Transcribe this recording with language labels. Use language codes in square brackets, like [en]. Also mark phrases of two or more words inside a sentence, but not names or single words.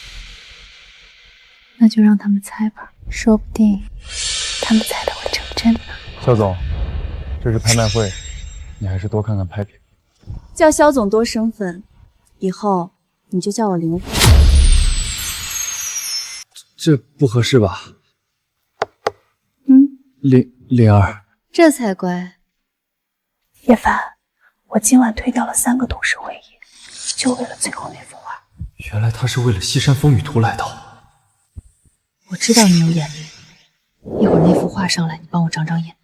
[zh] 那就让他们猜吧，说不定他们猜的会成真呢。萧总，这是拍卖会，你还是多看看拍品。叫萧总多生分，以後你就叫我灵儿。这不合適吧？靈兒，這才乖。葉凡，我今晚推掉了3個董事會議，就為了最後那幅畫。原來他是為了西山風雨圖來的。我知道你有眼力，一會兒那幅畫上來，你幫我長長眼。